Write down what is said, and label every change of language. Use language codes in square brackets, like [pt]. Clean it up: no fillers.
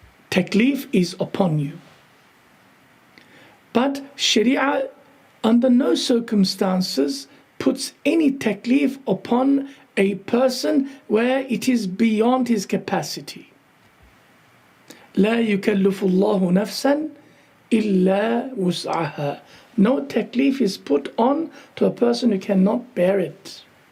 [en] Taklif is upon you. But Sharia under no circumstances puts any taklif upon a person where it is beyond his capacity. [ar] لا يكلف الله نفسا إلا وسعها. [en] No taklif is put on to a person who cannot bear it.